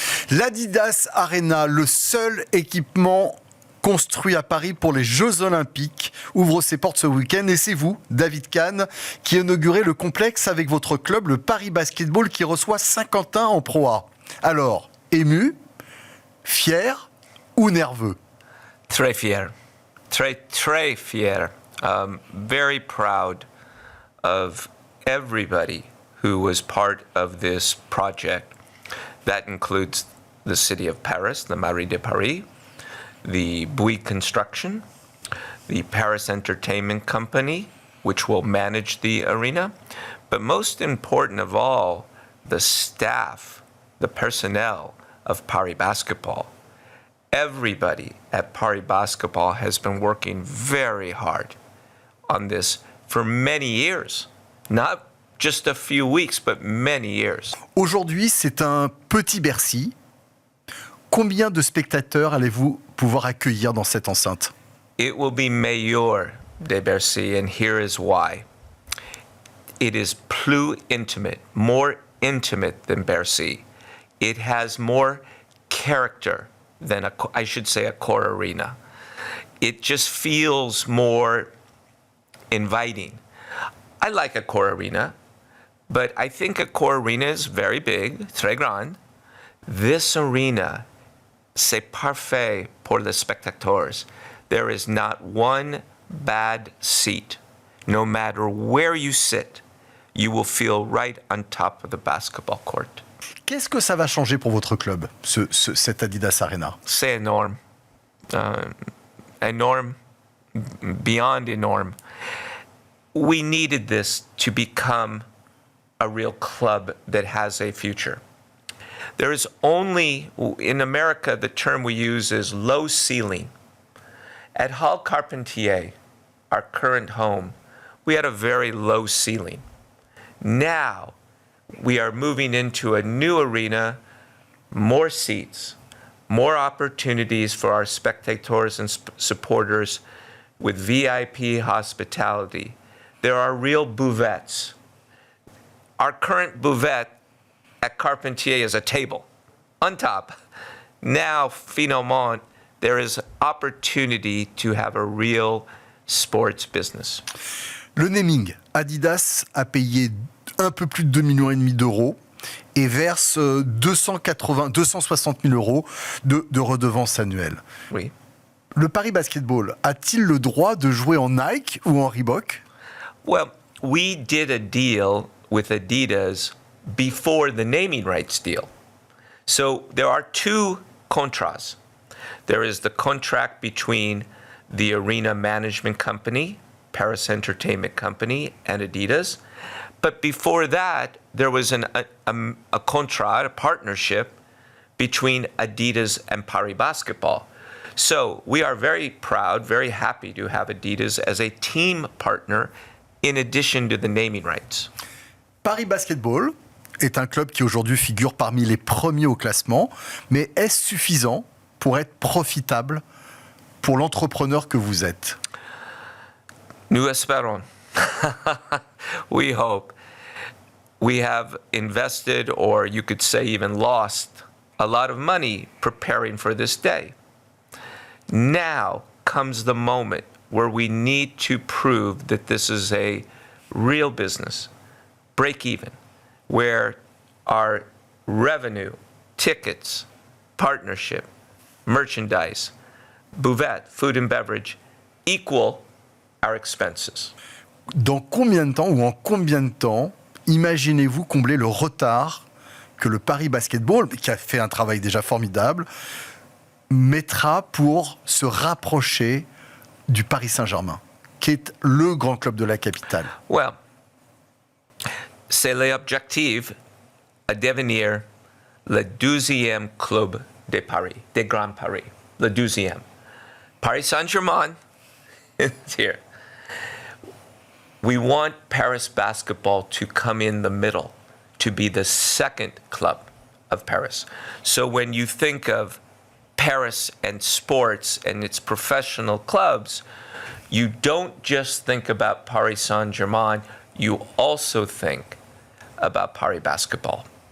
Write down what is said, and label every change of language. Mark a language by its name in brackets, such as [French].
[French] L'Adidas Arena, le seul équipement construit à Paris pour les Jeux Olympiques, ouvre ses portes ce week-end. Et c'est vous, David Kahn, qui inaugurez le complexe avec votre club, le Paris Basketball, qui reçoit Saint-Quentin en Pro A. Alors, ému, fier ou nerveux? Très fier. Très fier. [English] Very proud of everybody who was part of this project. That includes the city of Paris, the Mairie de Paris, the Bouygues Construction, the Paris Entertainment Company, which will manage the arena, but most important of all, the staff, the personnel of Paris Basketball. Everybody at Paris Basketball has been working very hard on this for many years, not just a few weeks, but many years. [French] Aujourd'hui, c'est un petit Bercy. Combien de spectateurs allez-vous pouvoir accueillir dans cette enceinte? [English] It will be Mayor de Bercy, and here is why. It is plus intimate, more intimate than Bercy. It has more character than I should say a core arena. It just feels more inviting. I like a core arena, but I think a core arena is very big, [French] très grand. [English] This arena, [French] c'est parfait pour les spectateurs. [English] There is not one bad seat. No matter where you sit, you will feel right on top of the basketball court. [French] Qu'est-ce que ça va changer pour votre club, cet Adidas Arena? C'est énorme. Énorme, [English] beyond [French] énorme. [English] We needed this to become a real club that has a future. There is only, in America, the term we use is low ceiling. At Hall Carpentier, our current home, we had a very low ceiling. Now, we are moving into a new arena, more seats, more opportunities for our spectators and supporters with VIP hospitality. There are real buvettes. Our current buvette at Carpentier is a table on top. Now, [French] finalement, [English] there is opportunity to have a real sports business. [French] Le naming, Adidas a payé un peu plus de 2,5 millions d'euros et verse 260 000 euros de redevances annuelles. Oui. Le Paris Basketball a-t-il le droit de jouer en Nike ou en Reebok? [English] Well, we did a deal with Adidas before the naming rights deal. So there are two contrats. There is the contract between the arena management company, Paris Entertainment Company, and Adidas. But before that, there was a contract, a partnership between Adidas and Paris Basketball. So we are very proud, very happy to have Adidas as a team partner in addition to the naming rights. [French] Paris Basketball est un club qui aujourd'hui figure parmi les premiers au classement, mais est-ce suffisant pour être profitable pour l'entrepreneur que vous êtes? Nous espérons. [English] We hope. We have invested, or you could say even lost, a lot of money preparing for this day. Now comes the moment where we need to prove that this is a real business, break even, where our revenue, tickets, partnership, merchandise, buvette, food and beverage, equal our expenses. [French] Dans combien de temps ou en combien de temps imaginez-vous combler le retard que le Paris Basketball, qui a fait un travail déjà formidable, mettra pour se rapprocher du Paris Saint-Germain, qui est le grand club de la capitale? Well, c'est l'objectif à devenir le 12e club de Paris, des Grands Paris, le 12e. [English] Paris Saint-Germain is here. We want Paris basketball to come in the middle, to be the second club of Paris. So when you think of Paris and sports and its professional clubs, you don't just think about Paris Saint-Germain, you also think about Paris basketball.